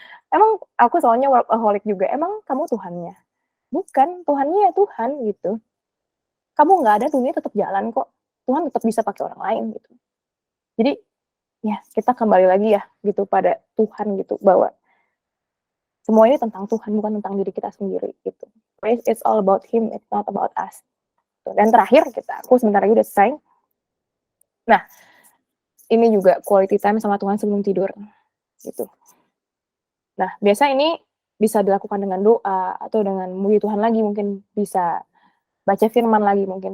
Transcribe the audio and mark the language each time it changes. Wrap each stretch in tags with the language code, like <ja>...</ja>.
<id>Emang aku soalnya workaholic juga, emang kamu Tuhannya? Bukan, Tuhannya ya Tuhan gitu. Kamu nggak ada, dunia tetap jalan kok. Tuhan tetap bisa pakai orang lain gitu. Jadi ya kita kembali lagi ya gitu pada Tuhan gitu, bahwa semua ini tentang Tuhan, bukan tentang diri kita sendiri gitu.</id> <en>It's all about Him, it's not about us.</en> <id>Dan terakhir aku sebentar lagi udah selesai. Nah, ini juga quality time sama Tuhan sebelum tidur gitu. Nah, biasa ini bisa dilakukan dengan doa atau dengan memuji Tuhan lagi, mungkin bisa baca firman lagi mungkin.</id>